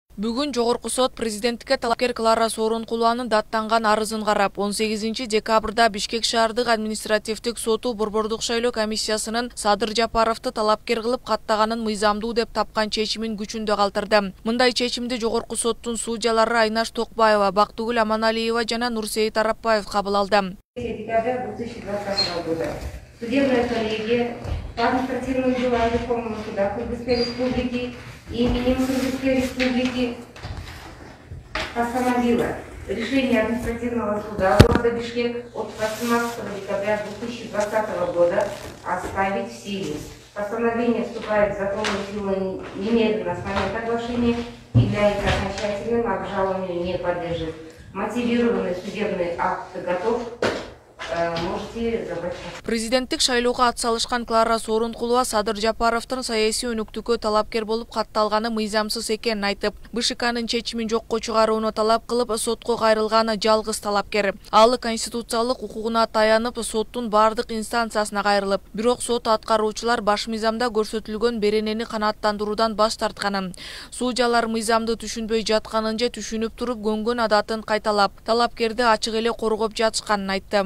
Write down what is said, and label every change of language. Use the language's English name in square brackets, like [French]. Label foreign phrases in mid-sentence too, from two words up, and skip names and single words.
[Kyrgyz] Бүгүн Жогорку сот президенттикке талапкер Клара Сооронкулованын даттанган арызын карап, 18 декабрда Бишкек шаардык административдик соту борбордук шайлоо комиссиясынын Садыр Жапаровду талапкер кылып каттаганын мыйзамдуу деп тапкан чечимин күчүндө калтырды. Мындай чечимди Жогорку соттун судьялары Айнаш Токбаева, Бактыгүл Аманалиева жана Нурсейит Арапбаев кабыл алды. [Russian] Декабря 2020 года судебная коллегия по административным делам Верховного суда Кыргызской Республики именем Кыргызской Республики постановила решение административного суда города Бишкек от 18 декабря 2020 года оставить в силе. Постановление вступает в законную силу немедленно с момента оглашения и является окончательным, обжалованию не подлежит. Мотивированный судебный акт готов. [Kyrgyz] Президенттик шайлоого атсалышкан Клара Сооронкулова Садыр Жапаровдун саясий өнүктүүгө талапкер болуп катталганы мыйзамсыз экенин айтып, БШКнын чечимин жокко чыгарууну талап кылып, сотко кайрылганы жалгыз талапкер. Ал конституциялык укугуна таянып, соттун бардык инстанциясына кайрылып, бирок сот аткаруучулар баш мыйзамда көрсөтүлгөн беренени канааттандыруудан баш тартканын, судьялар мыйзамды түшүнбөй жатканын же түшүнүп туруп көнгөн адатын кайталап, талапкерди ачык эле коргоп жатышканын айтты.